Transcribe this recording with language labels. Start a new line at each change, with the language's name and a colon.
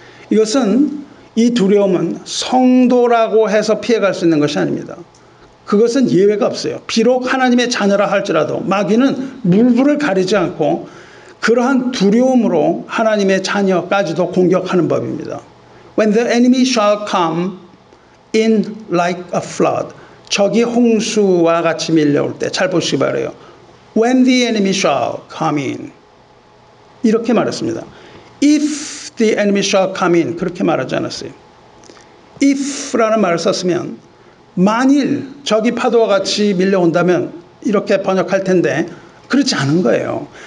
Korean: 이것은 이 두려움은 성도라고 해서 피해갈 수 있는 것이 아닙니다. 그것은 예외가 없어요. 비록 하나님의 자녀라 할지라도 마귀는 물불을 가리지 않고 그러한 두려움으로 하나님의 자녀까지도 공격하는 법입니다.
English: When the enemy shall come in like a flood.
Korean: 적이 홍수와 같이 밀려올 때 잘 보시기 바라요.
English: When the enemy shall come in.
Korean: 이렇게 말했습니다.
English: If the enemy shall come in.
Korean: 그렇게 말하지 않았어요. If라는 말을 썼으면 만일 적이 파도와 같이 밀려온다면 이렇게 번역할 텐데 그렇지 않은 거예요.